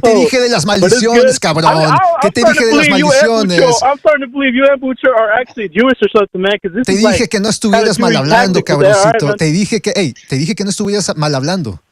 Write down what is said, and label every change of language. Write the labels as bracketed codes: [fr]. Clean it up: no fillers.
[es] ¿Qué te dije de las maldiciones, cabrón? ¿Qué te dije de las maldiciones? [en] I'm starting to believe you and Bucho are actually Jewish or something, man. [es] Te dije que no estuvieras mal hablando, cabroncito. Te dije que no estuvieras mal hablando.